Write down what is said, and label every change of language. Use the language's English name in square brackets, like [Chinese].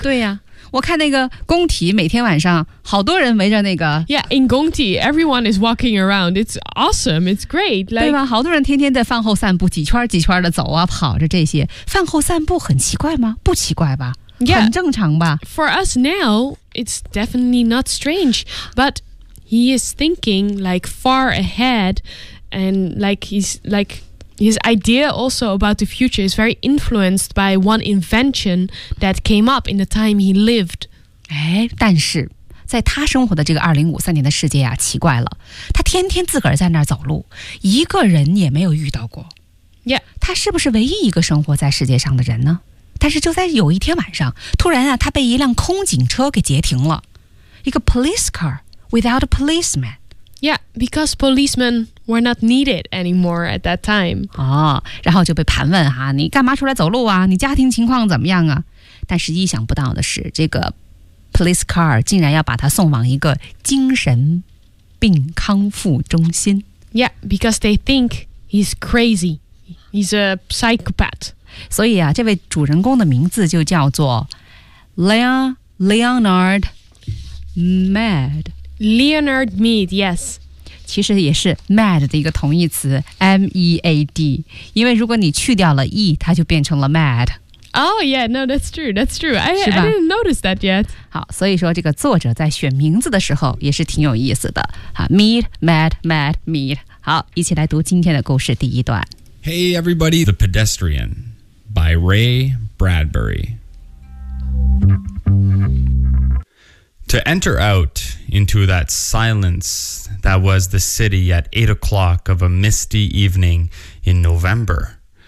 [Chinese] 对呀、啊。我看那个工体每天晚上好多人围着那个 [English] Yeah, in 工体 everyone is walking around. It's awesome. It's great. [Chinese] Like, 对吧？好多人天天在饭后散步，几圈几圈的走啊，跑着这些。饭后散步很奇怪吗？不奇怪吧？ [English] Yeah, [Chinese] 很正常吧？ [English] For us now, it's definitely not strange. But he is thinking like far ahead and like he's like... His idea also about the future is very influenced by one invention that came up in the time he lived. [Chinese] 哎，但是在他生活的这个2053年的世界啊，奇怪了，他天天自个儿在那儿走路，一个人也没有遇到过。 [English] Yeah. [Chinese] 他是不是唯一一个生活在世界上的人呢？但是就在有一天晚上，突然啊，他被一辆空警车给截停了，一个 [English] police car without a policeman. Yeah, because policemen... We're not needed anymore at that time. [Chinese] 哦，然后就被盘问哈，你干嘛出来走路啊？你家庭情况怎么样啊？但是意想不到的是，这个 police car 竟然要把他送往一个精神病康复中心。 [English] Yeah, because they think he's crazy. He's a psychopath. [Chinese] 所以啊，这位主人公的名字就叫做 Leonard Mead. [English] Leonard Mead, yes. [Chinese] 其实也是 mad 的一个同义词 M-E-A-D 因为如果你去掉了 E 它就变成了 mad [English] Oh yeah, no, that's true I didn't notice that yet [Chinese] 好所以说这个作者在选名字的时候也是挺有意思的 Mead, mad, mad, mead 好一起来读今天的故事第一段 [English] Hey everybody, The Pedestrian by Ray Bradbury To enter out into that silenceThat was the city at 8 o'clock of a misty evening in November.